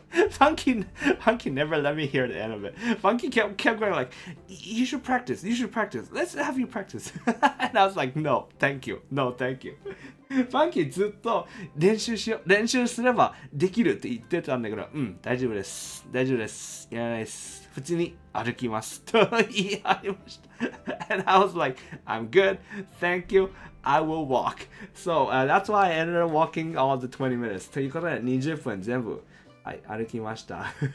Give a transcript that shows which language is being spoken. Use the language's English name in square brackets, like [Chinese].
[English] Funky never let me hear the end of it. Funky kept going like, you should practice. Let's have you practice. And I was like, no, thank you. [Japanese] Funky ずっと練習すればできるって言ってたんだけど、大丈夫です。やらないです。普通に歩きますと言い張りました。 [English] And I was like, I'm good. Thank you. I will walk. So, that's why I ended up walking all the 20 minutes. [Japanese] ということで20分全部歩きました。